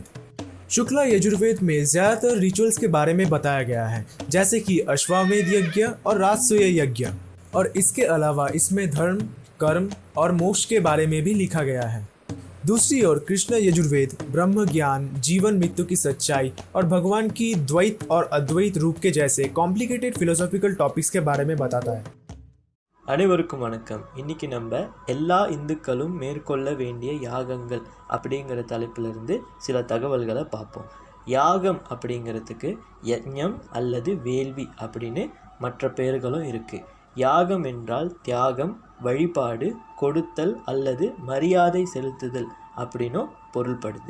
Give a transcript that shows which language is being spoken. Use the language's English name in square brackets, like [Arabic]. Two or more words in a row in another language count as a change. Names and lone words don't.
[Hindi] शुक्ला यजुर्वेद में ज्यादातर रिचुअल्स के बारे में बताया गया है, जैसे कि अश्वमेध यज्ञ और राजसूय यज्ञ, और इसके अलावा इसमें धर्म, कर्म और मोक्ष के बारे में भी लिखा गया है। दूसरी ओर कृष्ण यजुर्वेद ब्रह्म ज्ञान, जीवन मृत्यु की सच्चाई और भगवान की द्वैत और अद्वैत रूप के जैसे [English] complicated philosophical topics [Hindi] के बारे में बताता है। [Tamil] அனைவருக்கும் வணக்கம். இன்னைக்கு நம்ம எல்லா இந்துக்களும் மேற்கொள்ள வேண்டிய யாகங்கள் அப்படிங்கிற தலைப்பிலிருந்து சில தகவல்களை பார்ப்போம். யாகம் அப்படிங்கிறதுக்கு யஜ்ஞம் அல்லது வேள்வி அப்படின்னு மற்ற பெயர்களும் இருக்குது. யாகம் என்றால் தியாகம், வழிபாடு, கொடுத்தல் அல்லது மரியாதை செலுத்துதல் அப்படின்னும் பொருள்படுது.